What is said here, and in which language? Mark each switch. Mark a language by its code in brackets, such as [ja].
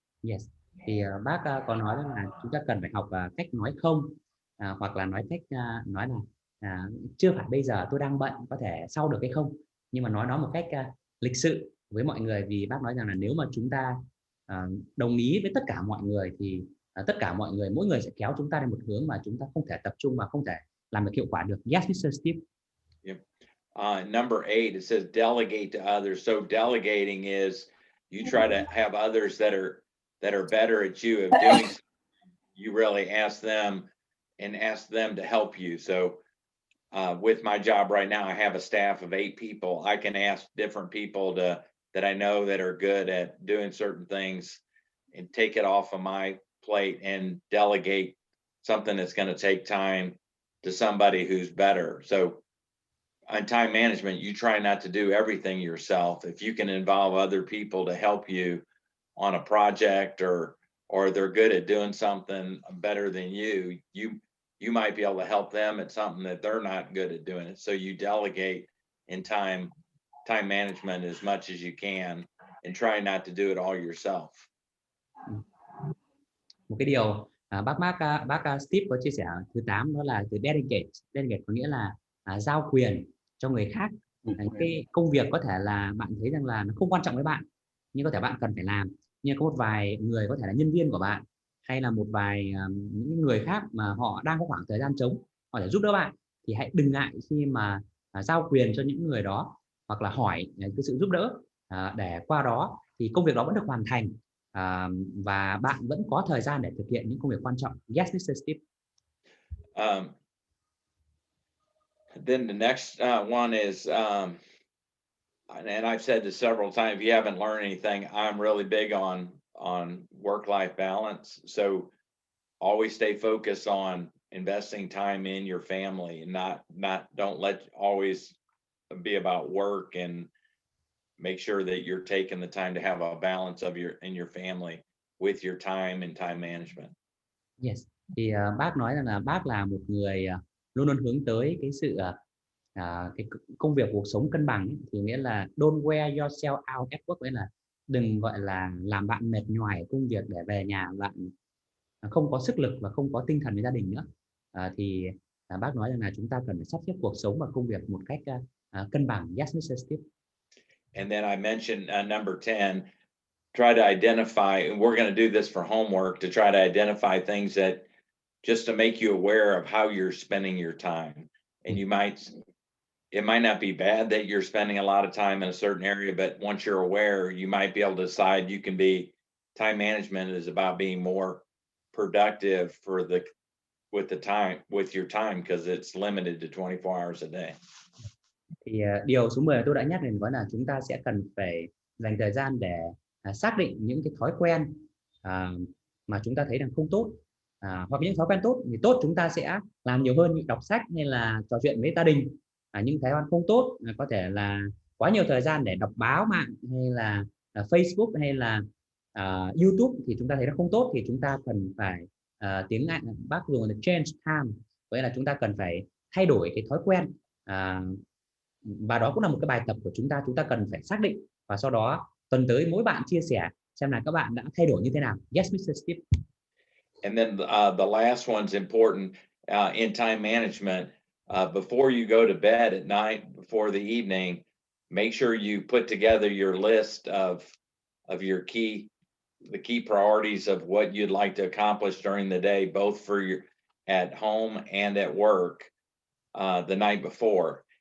[en] Yes. [vi] Thì bác có nói là chúng ta cần phải học cách nói không, hoặc là nói cách nói là chưa phải bây giờ, tôi đang bận, có thể sau được hay không, nhưng mà nói nó một cách lịch sự với mọi người. Vì bác nói rằng là nếu mà chúng ta đồng ý với tất cả mọi người thì tất cả mọi người, mỗi người sẽ kéo chúng ta đến một hướng mà chúng ta không thể tập trung và không thể làm được hiệu quả được. [en] Yes, Mr. Steve. Yep. Number 8, it says delegate to others. So delegating is you try to have others that are better at you of doing something. You really ask them to help you. So with my job right now, I have a staff of 8 people. I can ask different people that I know that are good at doing certain things and take it off of my plate and delegate something that's going to take time to somebody who's better. So on time management, you try not to do everything yourself. If you can involve other people to help you on a project, or they're good at doing something better than you might be able to help them at something that they're not good at doing it. So you delegate in time management as much as you can and try not to do it all yourself. [vi] Một cái điều bác Steve có chia sẻ thứ 8, đó là từ delegate. Delegate có nghĩa là giao quyền cho người khác. Cái công việc có thể là bạn thấy rằng là nó không quan trọng với bạn, nhưng có thể bạn cần phải làm. Nhưng có một vài người có thể là nhân viên của bạn, hay là một vài những người khác mà họ đang có khoảng thời gian trống, họ để giúp đỡ bạn, thì hãy đừng ngại khi mà giao quyền cho những người đó, hoặc là hỏi cái sự giúp đỡ, để qua đó thì công việc đó vẫn được hoàn thành, và bạn vẫn có thời gian để thực hiện những công việc quan trọng. [en] Yes, Mr. Steve. Then the next one is, and I've said this several times, if you haven't learned anything, I'm really big on work-life balance. So always stay focused on investing time in your family, and don't always be about work and make sure that you're taking the time to have a balance of your family with your time and time management. Yes. [vi] Thì bác nói rằng là bác là một người luôn luôn hướng tới cái sự cái công việc cuộc sống cân bằng ấy. Thì nghĩa là [en] don't wear yourself out at work, [vi] nghĩa là đừng gọi là làm bạn mệt nhoài ở công việc để về nhà bạn không có sức lực và không có tinh thần với gia đình nữa. Thì bác nói rằng là chúng ta cần phải sắp xếp cuộc sống và công việc một cách cân bằng. [en] Yes, Mr. Steve. And then I mentioned number 10, try to identify, and we're going to do this for homework, to try to identify things that just to make you aware of how you're spending your time. And it might not be bad that you're spending a lot of time in a certain area, but once you're aware, you might be able to decide you can be, time management is about being more productive with your time because it's limited to 24 hours a day. [vi] Thì điều số 10 tôi đã nhắc đến, đó là chúng ta sẽ cần phải dành thời gian để xác định những cái thói quen mà chúng ta thấy rằng không tốt, hoặc những thói quen tốt thì tốt chúng ta sẽ làm nhiều hơn như đọc sách hay là trò chuyện với gia đình. Những thói quen không tốt có thể là quá nhiều thời gian để đọc báo mạng hay là Facebook hay là YouTube thì chúng ta thấy nó không tốt, thì chúng ta cần phải tiếng Anh bác dùng là [en] change time, [vi] vậy là chúng ta cần phải thay đổi cái thói quen, và đó cũng là một cái bài tập của chúng ta cần phải xác định, và sau đó tuần tới mỗi bạn chia sẻ xem là các bạn đã thay đổi như thế nào. [en] Yes, Mr. Steve. And then the last one's important in time management. Before you go to bed at night, before the evening, make sure you put together your list of the key priorities of what you'd like to accomplish during the day, both for your at home and at work the night before.